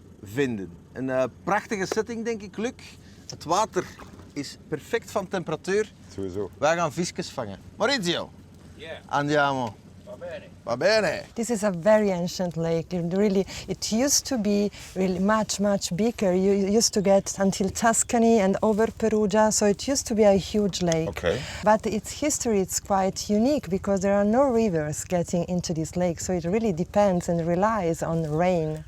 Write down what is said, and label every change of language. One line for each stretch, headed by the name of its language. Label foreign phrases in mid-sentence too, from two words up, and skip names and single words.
Dutch: Een prachtige setting, denk ik, Luc. Het water is perfect van temperatuur. Sowieso. Wij gaan visjes vangen.
Italian: Maurizio. Andiamo. Va bene.
English: This is a very ancient lake. It used to be really much bigger. You used to get until Tuscany and over Perugia, so it used to be a huge lake. Okay. But its history is quite unique because there are no rivers getting into this lake, so it really depends and relies on rain.